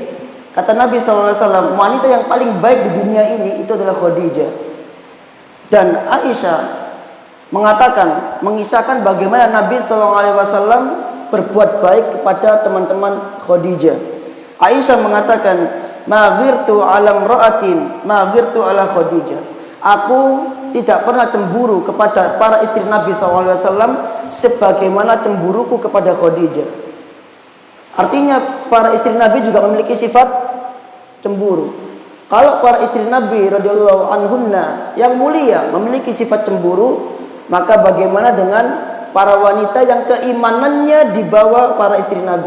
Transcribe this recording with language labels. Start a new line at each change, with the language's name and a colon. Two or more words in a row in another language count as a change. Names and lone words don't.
Indonesian: Jadi Kata Nabi SAW, wanita yang paling baik di dunia ini itu adalah Khadijah. Dan Aisyah mengatakan, mengisahkan bagaimana Nabi SAW berbuat baik kepada teman-teman Khadijah. Aisyah mengatakan,
Arabic: ما غرت على امرأة ما غرت على خديجة.
Indonesian: Aku tidak pernah cemburu kepada para istri Nabi SAW sebagaimana cemburuku kepada Khadijah. Artinya para istri Nabi juga memiliki sifat cemburu. Kalau para istri Nabi
Arabic: رضي الله عنهن
Indonesian: yang mulia memiliki sifat cemburu, maka bagaimana dengan para wanita yang keimanannya di bawah para istri Nabi?